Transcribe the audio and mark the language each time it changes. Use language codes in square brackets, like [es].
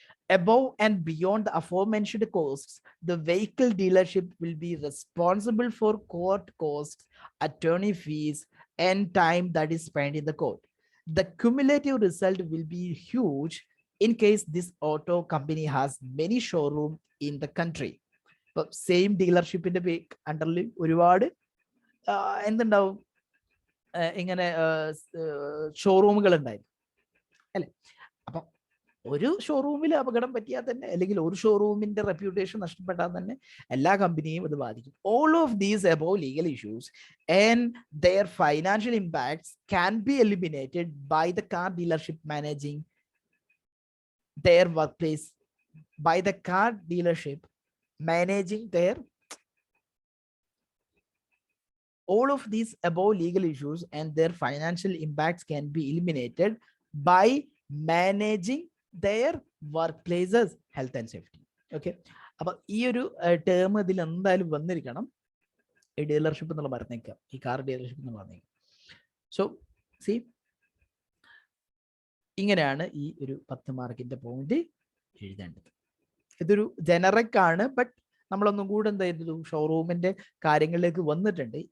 [en] Above and beyond the aforementioned costs, the vehicle dealership will be responsible for court costs, attorney fees, and time that is spent in the court. The cumulative result will be huge in case this auto company has many showrooms in the country. [ml] Same ഡീലർഷിപ്പിന്റെ അണ്ടറിൽ ഒരുപാട് എന്തുണ്ടാവും, ഇങ്ങനെ ഷോറൂമുകൾ ഉണ്ടായിരുന്നു അല്ലെ. അപ്പൊ ഒരു ഷോറൂമിൽ അപകടം പറ്റിയാൽ തന്നെ, അല്ലെങ്കിൽ ഒരു ഷോറൂമിന്റെ റെപ്യൂട്ടേഷൻ നഷ്ടപ്പെട്ടാൽ തന്നെ എല്ലാ കമ്പനിയും ഇത് ബാധിക്കും. [en] All of these above legal issues and their financial impacts can be eliminated by the car dealership managing their workplace, by the car dealership managing their all of these above legal issues and their financial impacts can be eliminated by managing their workplaces health and safety. [ml] Okay, അപ്പൊ ഈ ഒരു term ഇതിൽ എന്തായാലും വന്നിരിക്കണം. ഈ dealership എന്നുള്ള പറഞ്ഞേക്കാം, ഈ car dealership എന്ന് പറഞ്ഞേക്കാം. സോ സി, ഇങ്ങനെയാണ് ഈ ഒരു 10 മാർക്കിന്റെ പോയിന്റ് എഴുതേണ്ടത്. ഇതൊരു ജനറിക് ആണ്, ബട്ട് നമ്മളൊന്നും കൂടെ എന്താ ചെയ്തു, ഷോറൂമിന്റെ കാര്യങ്ങളിലേക്ക് വന്നിട്ടുണ്ട്.